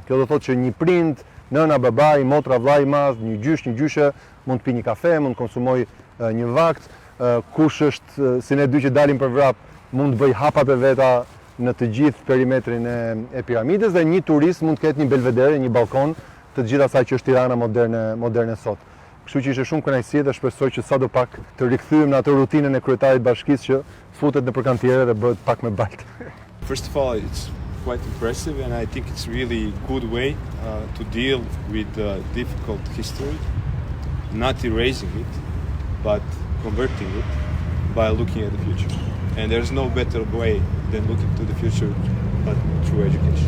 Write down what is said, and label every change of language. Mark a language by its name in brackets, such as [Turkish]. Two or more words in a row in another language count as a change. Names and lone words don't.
[Albanian] Kjo do thotë që një prind, nëna, babai, motra, vllai i madh, një gjysh, një gjyshe mund të pi një kafe, mund të konsumoj një vakt, kush është si ne dy që dalim për vrap, mund të bëj hapat e veta në të gjithë perimetrin e piramidës, dhe një turist mund të ketë një belvedere, një balkon të gjithë asaj që është Tirana moderne sot. Kështu që ishte shumë kënaqësi dhe shpresoj që sadopak të rikthyem në atë rutinën e kryetarit bashkisë që futet në përkantiere dhe bëhet pak me balt. [English] First of all, it's quite impressive, and I think it's really good way to deal with difficult history, not erasing it, but converting it by looking at the future. And there's no better way than looking to the future but through education.